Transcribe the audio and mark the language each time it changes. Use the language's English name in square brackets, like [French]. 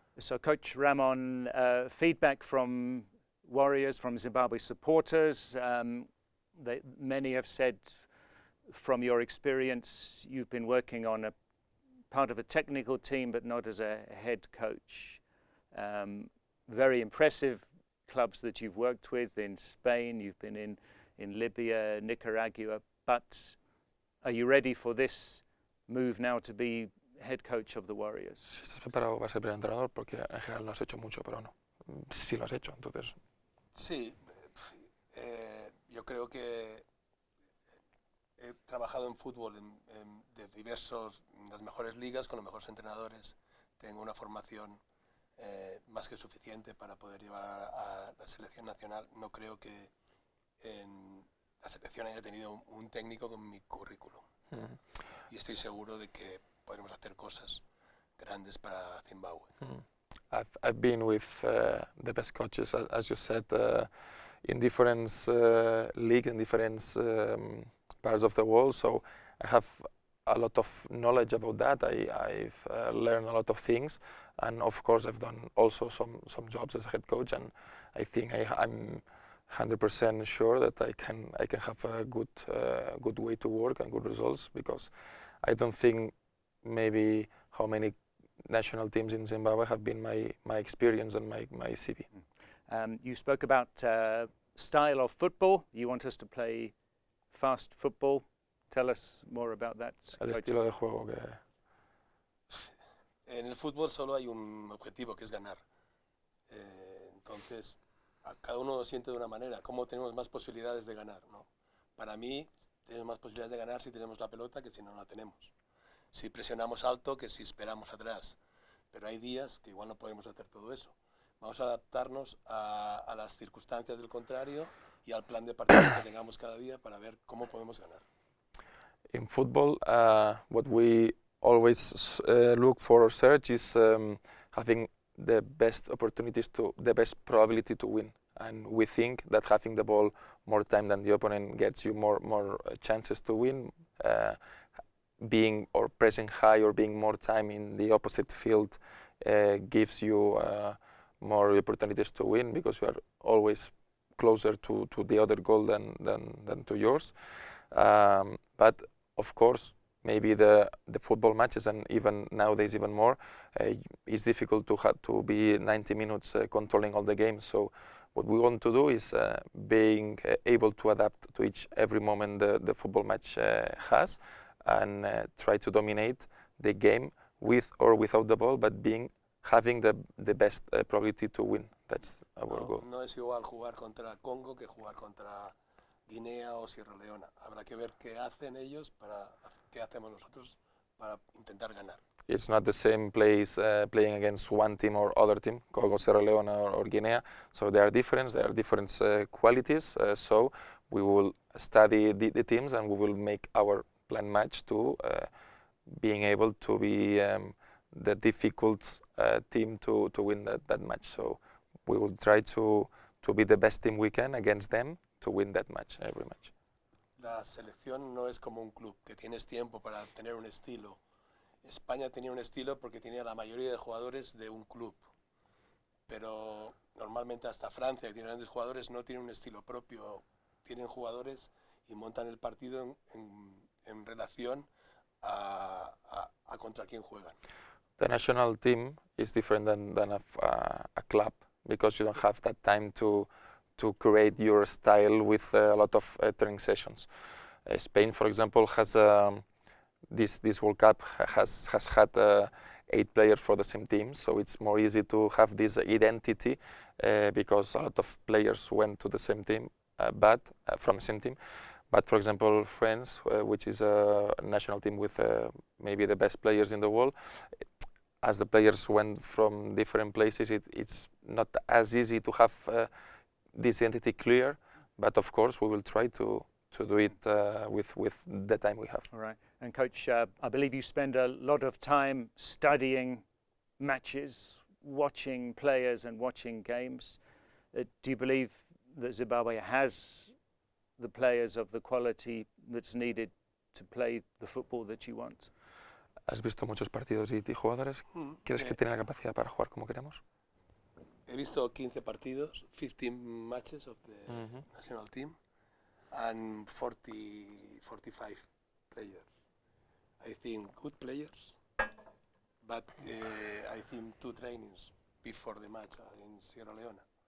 [English] So Coach Ramon, feedback from Warriors, from Zimbabwe supporters, many have said from your experience you've been working on a part of a technical team but not as a head coach. Very impressive clubs that you've worked with in Spain, you've been in Libya, Nicaragua, but are you ready for this move now to be head coach of the Warriors? [Spanish] Si estás preparado para ser primer entrenador, porque en general no has hecho mucho, pero no. Sí lo has hecho, entonces. Sí, yo creo que he trabajado en fútbol de las mejores ligas, con los mejores entrenadores. Tengo una formación más que suficiente para poder llevar a la selección nacional. No creo que en la selección haya tenido un técnico con mi currículum. Y estoy seguro de que podremos hacer cosas grandes para Zimbabwe. [English] I've been with the best coaches, as you said, in different leagues, in different parts of the world. So I have a lot of knowledge about that. I've learned a lot of things, and of course I've done also some jobs as a head coach. And I think I'm 100% sure that I can have a good way to work and good results, because I don't think maybe how many national teams in Zimbabwe have been my experience and my CV. You spoke about style of football. You want us to play fast football. Tell us more about that. [Spanish] El estilo de juego que... En el fútbol solo hay un objetivo, que es ganar. Entonces, cada uno lo siente de una manera. ¿Cómo tenemos más posibilidades de ganar? ¿No? Para mí, tenemos más posibilidades de ganar si tenemos la pelota que si no la tenemos. Si presionamos alto que si esperamos atrás. Pero hay días que igual no podemos hacer todo eso. Vamos a adaptarnos a las circunstancias del contrario y al plan de partido que tengamos cada día para ver cómo podemos ganar. [English] In football, what we always look for or search is having the best opportunities the best probability to win. And we think that having the ball more time than the opponent gets you more chances to win. Being or pressing high or being more time in the opposite field gives you more opportunities to win, because you are always closer to the other goal than to yours. But of course, maybe the football matches, and even nowadays even more, it's difficult to be 90 minutes controlling all the games. So what we want to do is being able to adapt to every moment the football match has, and try to dominate the game with or without the ball, but having the best probability to win. That's our goal. [Spanish] No es igual jugar contra Congo que jugar contra Guinea o Sierra Leona. Habrá que ver qué hacen ellos qué hacemos nosotros para intentar ganar. [English] It's not the same place playing against one team or other team, Congo, Sierra Leone or Guinea. So there are different qualities. So we will study the teams, and we will make our plan match to being able to be the difficult team to win that match. So we will try to be the best team we can against them to win that match, every match. [Spanish] La selección no es como un club, que tienes tiempo para tener un estilo. España tenía un estilo porque tenía la mayoría de jugadores de un club. Pero normalmente hasta Francia, que tiene grandes jugadores, no tiene un estilo propio. Tienen jugadores y montan el partido en relación a contra quién juegan. [English] The national team is different than a club, because you don't have that time to create your style with a lot of training sessions. Spain, for example, has this World Cup has had 8 players for the same team, so it's more easy to have this identity because a lot of players went to the same team, but from the same team. But for example, France, which is a national team with maybe the best players in the world, as the players went from different places, it's not as easy to have this identity clear. But of course, we will try to do it with the time we have. All right. And Coach, I believe you spend a lot of time studying matches, watching players and watching games. Do you believe that Zimbabwe has the players of the quality that's needed to play the football that you want? [Spanish] Has visto muchos partidos y jugadores. ¿Crees que tiene la capacidad para jugar como queremos? He visto 15 partidos, [English] 15 matches of the national team, and 45 players. I think good players, but I think 2 trainings before the match in Sierra Leone.